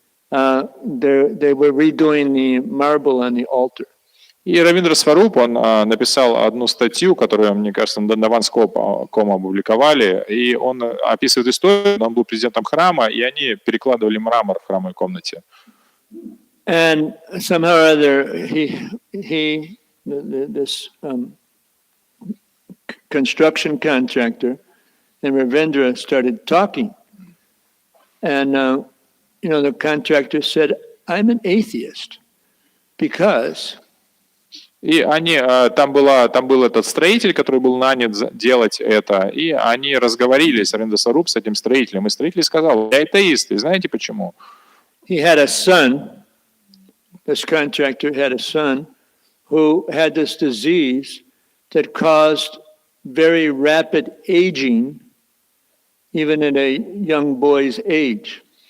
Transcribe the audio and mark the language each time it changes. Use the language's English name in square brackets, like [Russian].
[English] They were redoing the marble on the altar. [Russian] И Равиндра Сваруб, он написал одну статью, которую, мне кажется, на Дандаван.ком опубликовали, и он описывает историю, он был президентом храма, и они перекладывали мрамор в храмовой комнате. [English] And somehow or other, this construction contractor and Ravindra started talking. And, the contractor said, I'm an atheist because... [Russian] И там был этот строитель, который был нанят делать это, и они разговорились, Равиндра Сваруб, с этим строителем, и строитель сказал, я атеист, и знаете почему? [English] He had a son, this contractor had a son, who had this disease that caused very rapid aging, even at a young boy's age.